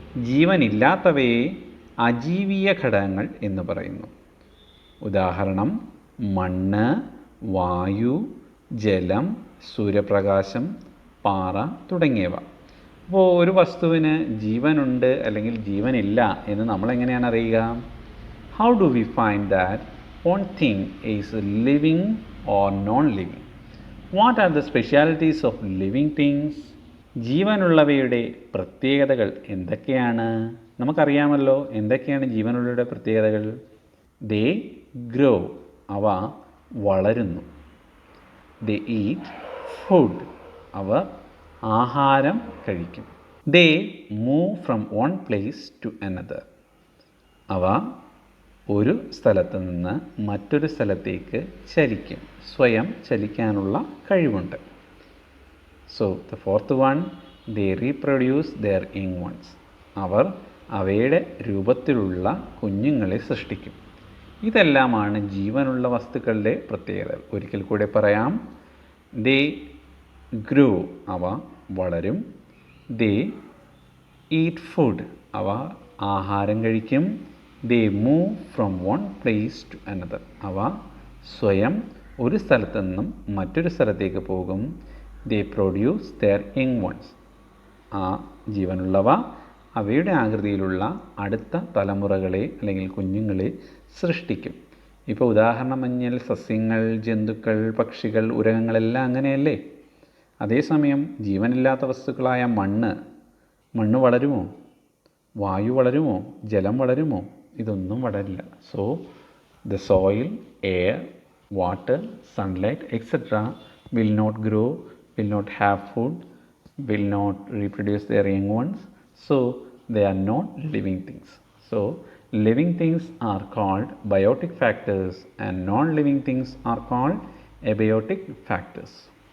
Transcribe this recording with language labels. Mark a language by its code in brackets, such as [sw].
[ml] ജീവനില്ലാത്തവയെ അജീവീയ ഘടകങ്ങൾ എന്ന് പറയുന്നു. ഉദാഹരണം: മണ്ണ്, വായു, ജലം, സൂര്യപ്രകാശം, പാറ തുടങ്ങിയവ. അപ്പോൾ ഒരു വസ്തുവിന് ജീവനുണ്ട് അല്ലെങ്കിൽ ജീവനില്ല എന്ന് നമ്മൾ എങ്ങനെയാണ് അറിയുക? [en] How do we find that one thing is living or non-living? What are the specialities of living things? [ml] ജീവനുള്ളവയുടെ പ്രത്യേകതകൾ എന്തൊക്കെയാണ്? നമുക്കറിയാമല്ലോ എന്തൊക്കെയാണ് ജീവനുള്ളവയുടെ പ്രത്യേകതകൾ. [en] They grow, [ml] അവ വളരുന്നു. [en] They eat food, [ml] അവർ ആഹാരം കഴിക്കും. [en] They move from one place to another, [ml] അവ ഒരു സ്ഥലത്ത് നിന്ന് മറ്റൊരു സ്ഥലത്തേക്ക് ചലിക്കും. സ്വയം ചലിക്കാനുള്ള കഴിവുണ്ട്. [en] So the fourth one, they reproduce their young ones. [ml] അവർ അവയുടെ രൂപത്തിലുള്ള കുഞ്ഞുങ്ങളെ സൃഷ്ടിക്കും. ഇതെല്ലാമാണ് ജീവനുള്ള വസ്തുക്കളുടെ പ്രത്യേകത. ഒരിക്കൽ കൂടെ പറയാം. [en] they grow, [ml] അവ വളരും. [en] they eat food, [ml] അവ ആഹാരം കഴിക്കും. [en] they move from one place to another, [ml] അവ സ്വയം ഒരു സ്ഥലത്തു നിന്നും മറ്റൊരു സ്ഥലത്തേക്ക് പോകും. [en] they produce their young ones, [ml] ആ ജീവനുള്ളവ അവയുടെ ആകൃതിയിലുള്ള അടുത്ത തലമുറകളെ അല്ലെങ്കിൽ കുഞ്ഞുങ്ങളെ സൃഷ്ടിക്കും. ഇപ്പോൾ ഉദാഹരണം പറഞ്ഞാൽ സസ്യങ്ങൾ, ജന്തുക്കൾ, പക്ഷികൾ, ഉരകങ്ങളെല്ലാം അങ്ങനെയല്ലേ? അതേസമയം ജീവനില്ലാത്ത വസ്തുക്കളായ മണ്ണ് വളരുമോ? വായു വളരുമോ? ജലം വളരുമോ? ഇതൊന്നും വളരില്ല. [en] So the soil, air, water, sunlight etcetera will not grow, will not have food, will not reproduce their young ones. So they are not living things. So living things are called biotic factors and non-living things are called abiotic factors.